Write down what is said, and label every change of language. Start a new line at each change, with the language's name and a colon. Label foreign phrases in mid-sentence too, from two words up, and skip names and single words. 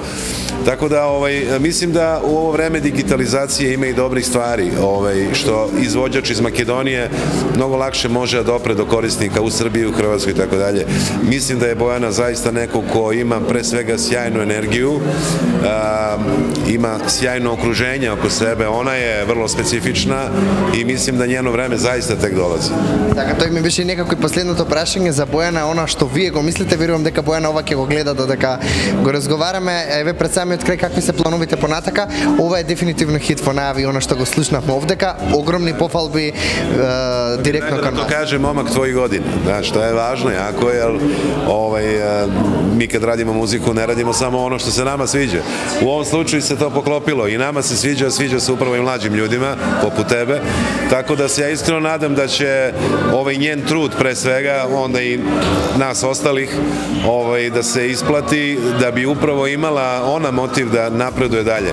Serbian: Tako da mislim da u ovo vreme digitalizacije ima i dobrih stvari, što izvođač iz Makedonije mnogo lakše može da dopre do korisnika u Srbiji, u Hrvatskoj i tako dalje. Mislim da je Bojana zaista neko ko ima pre svega sjajnu energiju, ima sjajno okruženje oko sebe, ona je vrlo specifična i mislim da njeno vreme zaista tek dolazi.
Macedonian: Така, тој ми беше некако и последното прашање за Бојана, она што вие го мислите, верувам дека Бојана ова ќе го гледа додека го разговараме. Еве пред самиот крај какви се плановите понатака? Ова е дефинитивно хит во најави, она што го слушнавме овдека, огромни пофалби директно кон нас.
Serbian: To kaže momak tvojih godina, znaš, to je važno jako, jer mi kad radimo muziku ne radimo samo ono što se nama sviđa. U ovom slučaju se to poklopilo i nama se sviđa se upravo i mlađim ljudima, poput tebe, tako da se ja iskreno nadam da će njen trud pre svega, onda i nas ostalih, da se isplati, da bi upravo imala ona motiv da napreduje dalje.